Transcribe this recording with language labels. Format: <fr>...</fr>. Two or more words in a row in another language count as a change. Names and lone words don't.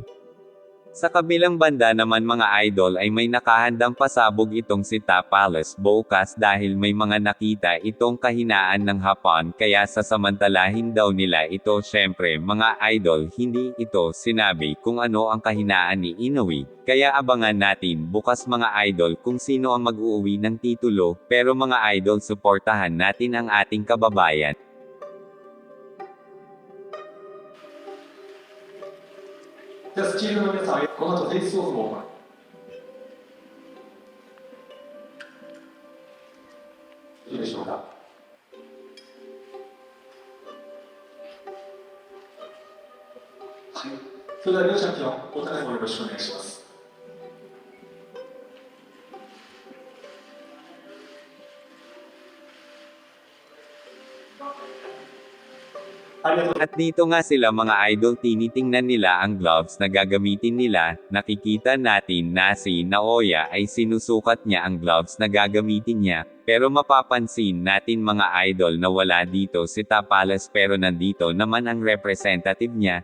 <tl>Sa kabilang banda naman mga idol ay may nakahandang pasabog itong si Tapales bukas dahil may mga nakita itong kahinaan ng Hapon kaya sasamantalahin daw nila ito. Syempre mga idol, hindi ito sinabi kung ano ang kahinaan ni Inoue, kaya abangan natin bukas mga idol kung sino ang mag-uuwi ng titulo. Pero mga idol, suportahan natin ang ating kababayan.</tl> <ja>じゃあスチールの皆さん、この後フェイスオフをいいでしょうか。はい。それでは両チャンピオン、お互いよろしくお願いします。</ja> <tl>At dito nga sila mga idol, tinitingnan nila ang gloves na gagamitin nila. Nakikita natin na si Naoya ay sinusukat niya ang gloves na gagamitin niya, pero mapapansin natin mga idol na wala dito si Tapales pero nandito naman ang representative niya.</tl>